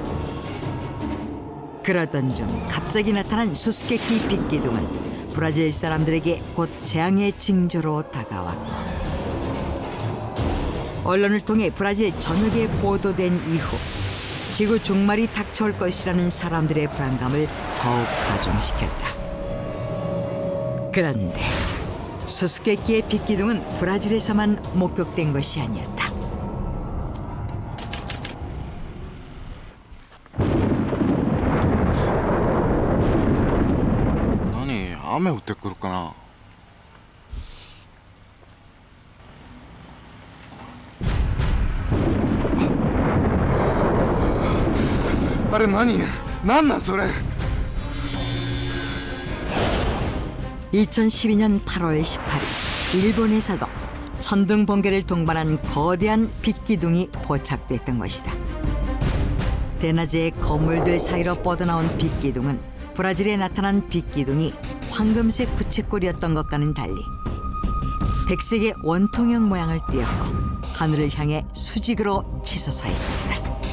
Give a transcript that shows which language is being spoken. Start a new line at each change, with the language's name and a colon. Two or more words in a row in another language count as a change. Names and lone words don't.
Korean: 그러던 중 갑자기 나타난 수수께끼 빛기둥은 브라질 사람들에게 곧 재앙의 징조로 다가왔고, 언론을 통해 브라질 전역에 보도된 이후 지구 종말이 닥쳐올 것이라는 사람들의 불안감을 더욱 가중시켰다. 그런데 수수께끼의 빛기둥은 브라질에서만 목격된 것이 아니었다.
Japanese: 何雨降ってくるかな。あれ何なんそれ。
Korean: 2012년 8월 18일 일본에서도 천둥 번개를 동반한 거대한 빛기둥이 포착됐던 것이다. 대낮에 건물들 사이로 뻗어나온 빛기둥은 브라질에 나타난 빛기둥이 황금색 부채꼴이었던 것과는 달리 백색의 원통형 모양을 띠었고 하늘을 향해 수직으로 치솟아 있었다.